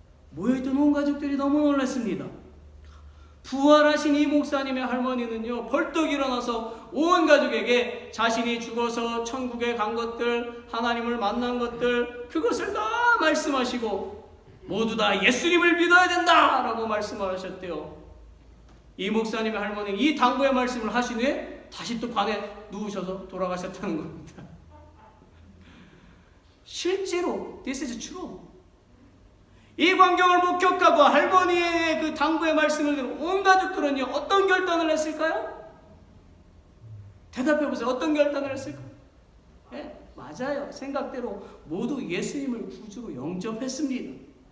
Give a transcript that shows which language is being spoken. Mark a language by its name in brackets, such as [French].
[Korean] 모여있던 온 가족들이 너무 놀랐습니다. 부활하신 이 목사님의 할머니는요, 벌떡 일어나서 온 가족에게 자신이 죽어서 천국에 간 것들, 하나님을 만난 것들, 그것을 다 말씀하시고 모두 다 예수님을 믿어야 된다라고 말씀하셨대요. 이 목사님의 할머니는 이 당부의 말씀을 하신 후에 다시 또 관에 누우셔서 돌아가셨다는 겁니다. 실제로 [English] this is true. [Korean] 이 광경을 목격하고 할머니의 그 당부의 말씀을 들은 온 가족들은요, 어떤 결단을 했을까요? 대답해보세요. 어떤 결단을 했을까요? 네, 맞아요. 생각대로 모두 예수님을 구주로 영접했습니다.